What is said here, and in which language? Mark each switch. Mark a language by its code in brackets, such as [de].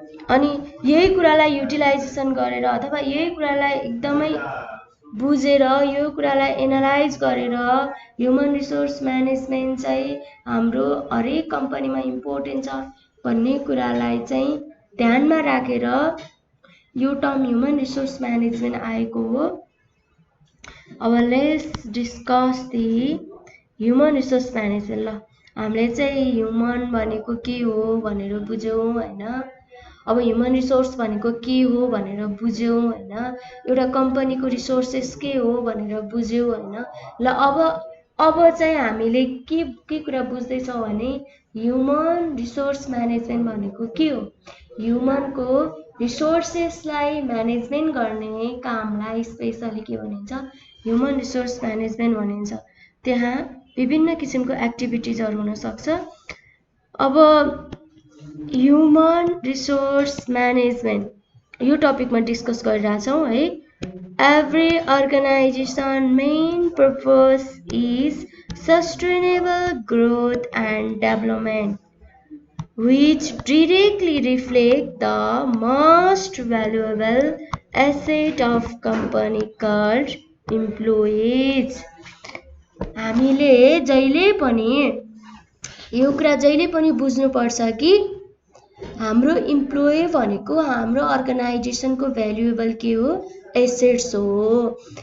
[ne] अनि यही कुरालाई युटिलाइजेसन गरेर अथवा यही कुरालाई एकदमै बुझेर यो कुरालाई एनालाइज गरेर ह्युमन रिसोर्स म्यानेजमेन्ट चाहिँ हाम्रो हरेक कम्पनीमा इम्पोर्टेन्ट छ भन्ने कुरालाई चाहिँ ध्यानमा राखेर यो टर्म ह्युमन रिसोर्स म्यानेजमेन्ट आएको हो। [en] अब let's discuss the human resource management. [ne] ल हामीले चाहिँ ह्युमन भनेको के हो भनेर बुझ्यौँ हैन। अब ह्युमन रिसोर्स भनेको के हो भनेर बुझ्यौँ हैन। एउटा कम्पनीको रिसोर्सेस के हो भनेर बुझ्यौँ हैन। ल अब चाहिँ हामीले के कुरा बुझ्दैछौँ भने ह्युमन रिसोर्स म्यानेजमेन्ट भनेको के हो? ह्युमनको रिसोर्सेसलाई म्यानेजमेन्ट गर्ने कामलाई स्पेसली के भनिन्छ? ह्युमन रिसोर्स म्यानेजमेन्ट भनिन्छ। त्यहाँ विभिन्न किसिमको एक्टिभिटिजहरू हुन सक्छ। अब ह्युमन रिसोर्स म्यानेजमेन्ट यो टपिकमा डिस्कस गरिरहेछौँ है। [en] Every organisation main purpose is sustainable growth and development which directly reflect the most valuable asset of company called employees। [ne] हामीले जहिले पनि यो कुरा जहिले पनि बुझ्नुपर्छ कि हाम्रो इम्प्लोइ भनेको हाम्रो अर्गनाइजेसनको भ्यालुएबल के हो? एसेट्स हो।